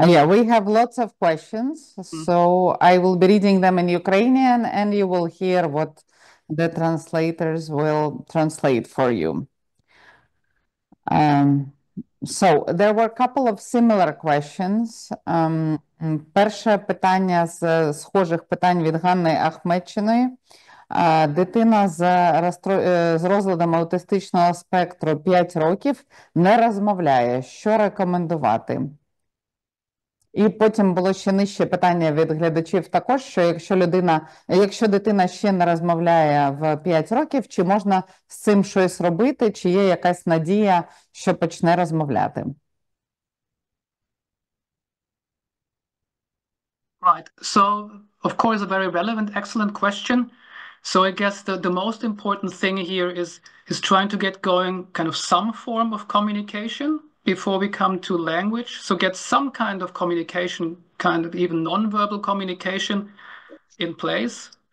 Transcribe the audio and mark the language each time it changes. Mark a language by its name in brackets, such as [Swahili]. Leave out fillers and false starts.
[English] Yeah, we have lots of questions, so I will be reading them in Ukrainian and you will hear what the translators will translate for you. So there were a couple of similar questions. [Ukrainian] Перше питання з схожих питань від Ганни Ахметчиної. Дитина з розладом аутистичного спектру 5 років не розмовляє. Що рекомендувати? І потім було ще нижче питання від глядачів також, що якщо дитина ще не розмовляє в 5 років, чи можна з цим щось робити, чи є якась надія, що почне розмовляти? [English] Right. So, of course, a very relevant, excellent question. So I guess the most important thing here is trying to get going kind of some form of communication before we come to language. So get some kind of communication, kind of even non-verbal communication in place.